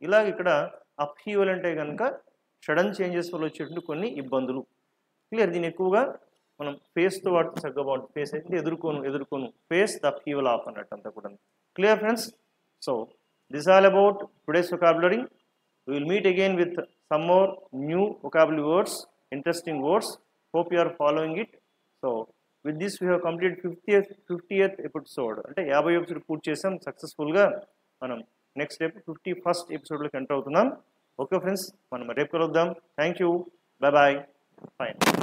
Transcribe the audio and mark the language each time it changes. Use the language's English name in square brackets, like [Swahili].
[Telugu] ఇలాగ ఇక్కడ అప్హీవల్ అంటే కనుక సడన్ చేంజెస్ వల్ల వచ్చేటువంటి కొన్ని ఇబ్బందులు. క్లియర్. దీన్ని ఎక్కువగా మనం ఫేస్తో వాడితే చక్కగా బాగుంటుంది. ఫేస్ అయితే ఎదుర్కోను [English] face the upheaval of [Telugu] అన్నట్టు అంతా కూడా. Clear friends? [English] So this all about today's vocabulary. We will meet again with some more new vocabulary words, interesting words. Hope you are following it. So with this we have completed 50th episode. [Telugu] అంటే 50 episode పూర్తి చేసాం సక్సెస్ఫుల్గా. మనం next 51st ఎపిసోడ్లోకి enter అవుతున్నాం. Okay friends, మనం రేపు కలుద్దాం. [English] thank you, bye bye, [Telugu] fine.